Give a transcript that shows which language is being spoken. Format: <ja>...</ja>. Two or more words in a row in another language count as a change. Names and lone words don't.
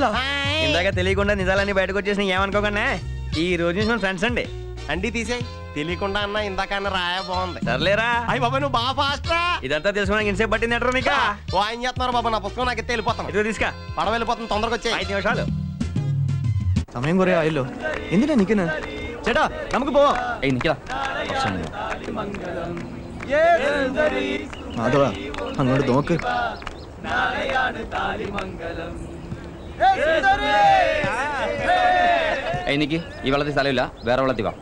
<te>ఇందాక తెలియకుండా నిజాలన్నీ బయటకు వచ్చేసిన ఏమనుకోకుండా ఈ రోజు నుంచి మన ఫ్రెండ్స్ అండి. అండి తీసేయ్. తెలియకుండా అన్న ఇందాక అన్న రాయ బాగుంది. సర్లేరా. అయ్యి బాబా నువ్వు బాగా ఫాస్ట్ రా. ఇదంతా తెలుసుకోవడానికి ఇంతసేపు పట్టింది ఎట్రా నీకు? ఓ ఆయన చేస్తున్నారు బాబా, నా పుస్తకం నాకు ఎత్తే వెళ్ళిపోతాను. ఇదిగో తీసుకా. పడవ వెళ్ళిపోతుంది, తొందరగా వచ్చే. 5 నిమిషాలు</te> <ml>സമയം കുറെ ആയല്ലോ, എന്തിനാ നിക്കുന്ന? ചേട്ടാ നമുക്ക് പോവാം. നിക്കാ. മാധവ അങ്ങോട്ട് നോക്ക്. എനിക്ക് ഈ വെള്ളത്തിൽ സ്ഥലമില്ല, വേറെ വെള്ളത്തിൽ വാ.</ml>